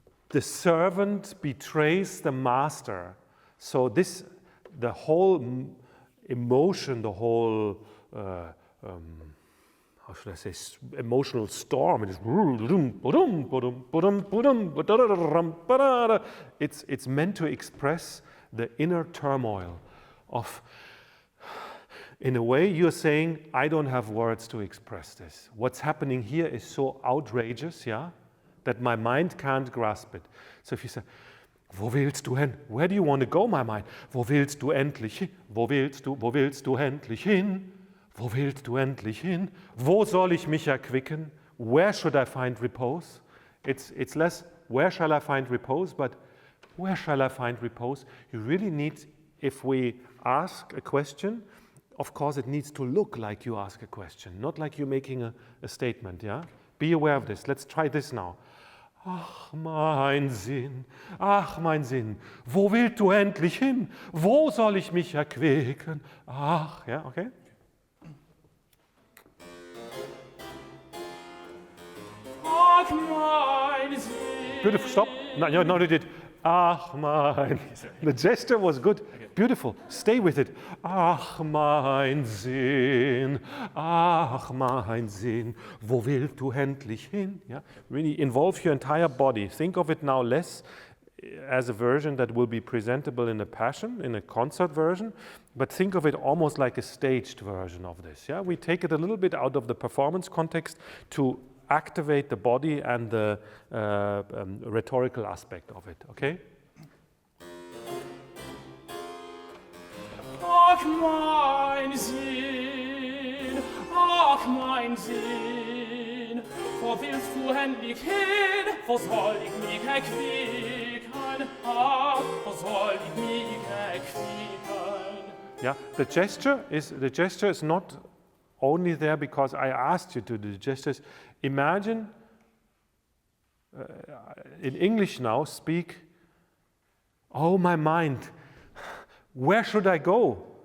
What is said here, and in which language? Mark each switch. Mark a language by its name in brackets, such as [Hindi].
[English] The servant betrays the master. So the whole emotion, the whole, how should I say, emotional storm, it's meant to express the inner turmoil of, in a way, you're saying, I don't have words to express this. What's happening here is so outrageous, yeah, that my mind can't grasp it. So if you say, [German] wo willst du hin? [English] Where do you want to go, my mind? [German] Wo willst du endlich hin? Wo willst du endlich hin? Wo willst du endlich hin? Wo soll ich mich erquicken? [English] Where should I find repose? It's less, where shall I find repose, but where shall I find repose? You really need, if we ask a question, of course it needs to look like you ask a question, not like you're making a statement, yeah? Be aware of this. Let's try this now. [German] Ach, mein Sinn, wo willst du endlich hin? Wo soll ich mich erquicken? [English] Ach, yeah, okay? [German] Ach, mein Sinn. [English] Beautiful, stop. No, you did. [German] Ach, mein. [English] The gesture was good. Okay. Beautiful. Stay with it. [German] Ach, mein Sinn. Ach, mein Sinn. Wo willst du endlich hin? [English] Yeah? Really involve your entire body. Think of it now less as a version that will be presentable in a passion, in a concert version, but think of it almost like a staged version of this. Yeah? We take it a little bit out of the performance context to activate the body and the rhetorical aspect of it, okay? [German] Ach, mein Sinn, ach, mein Sinn, wo willst du endlich hin? Wo soll ich mich erquicken? Ach, wo soll ich mich erquicken? [English] Yeah, the gesture is not only there because I asked you to do the gestures. Imagine, in English now, speak, oh my mind, where should I go?